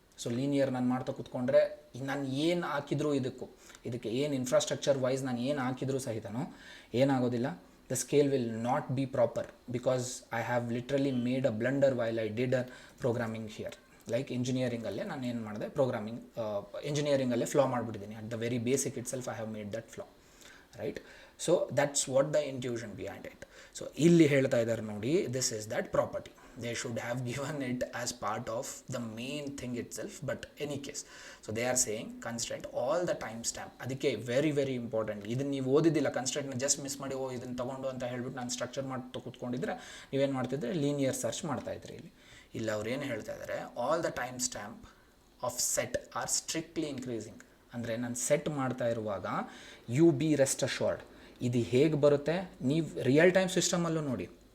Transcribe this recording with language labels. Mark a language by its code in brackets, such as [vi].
[en] so [kn] linear ನಾನು ಮಾಡ್ತಾ ಕೂತ್ಕೊಂಡ್ರೆ ನಾನು ಏನು ಹಾಕಿದ್ರು ಇದಕ್ಕೆ ಏನು ಇನ್ಫ್ರಾಸ್ಟ್ರಕ್ಚರ್ ವೈಸ್ ನಾನು ಏನು ಹಾಕಿದ್ರೂ ಸಹಿತನೂ ಏನಾಗೋದಿಲ್ಲ, [en] The scale will not be proper because I have literally made a blunder while I did a programming here. [kn] Like ಇಂಜಿನಿಯರಿಂಗಲ್ಲೇ ನಾನು ಏನು ಮಾಡಿದೆ, ಇಂಜಿನಿಯರಿಂಗಲ್ಲೇ ಫ್ಲಾ ಮಾಡಿಬಿಟ್ಟಿದ್ದೀನಿ. [en] At the very basic itself I have made that flaw, right. So that's what the intuition behind it. [kn] So ಇಲ್ಲಿ ಹೇಳ್ತಾ ಇದ್ದಾರೆ ನೋಡಿ, [en] This is that property. They should have given it as part of the main thing itself, but any case, so they are saying constraint all the timestamp. ಅದಕ್ಕೆ very very important. [kn] ಇದನ್ನು ನೀವು ಓದಿದ್ದಿಲ್ಲ, ಕನ್ಸ್ಟ್ರೆಂಟ್ನ just miss ಮಾಡಿ ಇದನ್ನು ತೊಗೊಂಡು ಅಂತ ಹೇಳ್ಬಿಟ್ಟು ನಾನು structure ಮಾಡಿ ಕೂತ್ಕೊಂಡಿದ್ರೆ ನೀವೇನು ಮಾಡ್ತಿದ್ರೆ ಲೀನಿಯರ್ ಸರ್ಚ್ ಮಾಡ್ತಾಯಿದ್ರಿ. ಇಲ್ಲಿ ಅವ್ರು ಏನು ಹೇಳ್ತಾ ಇದ್ದಾರೆ, [en] All the timestamp of set are strictly increasing. [kn] ಅಂದರೆ ನಾನು ಸೆಟ್ ಮಾಡ್ತಾ ಇರುವಾಗ [en] you be rest assured, [kn] ಇದು ಹೇಗೆ ಬರುತ್ತೆ, ನೀವು ರಿಯಲ್ ಟೈಮ್ ಸಿಸ್ಟಮಲ್ಲೂ ನೋಡಿ.